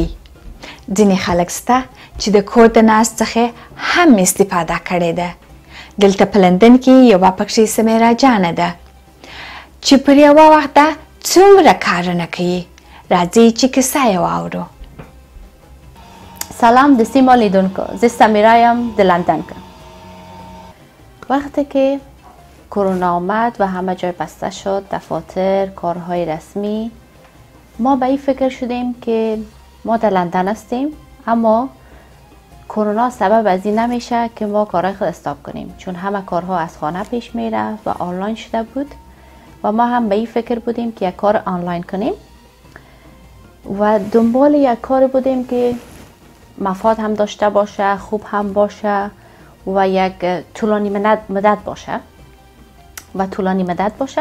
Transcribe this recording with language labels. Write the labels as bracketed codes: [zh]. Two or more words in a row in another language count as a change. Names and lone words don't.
[ps] ځینې خلک شته چې د کور د ناست څخه هم استفاده کړې ده. دلته په لندن کې یوه پکښې سمیرا جانه ده چې پر یوه وخته څومره کارونه کوي. راځئ چې کیسه یې واورو. سلام د سیما لیدونکو، زه سمیرا یم د لندن که. [fa] وقتی که کرونا آمد و همه جای بسته شد، دفاتر، کارهای رسمی، ما به این فکر شدیم که ما در لندن هستیم اما کرونا سبب از این نمیشه که ما کارهای خود استاپ کنیم، چون همه کارها از خانه پیش میره و آنلاین شده بود و ما هم به این فکر بودیم که یک کار آنلاین کنیم و دنبال یک کار بودیم که مفاد هم داشته باشه، خوب هم باشه و یک طولانی مدت باشه.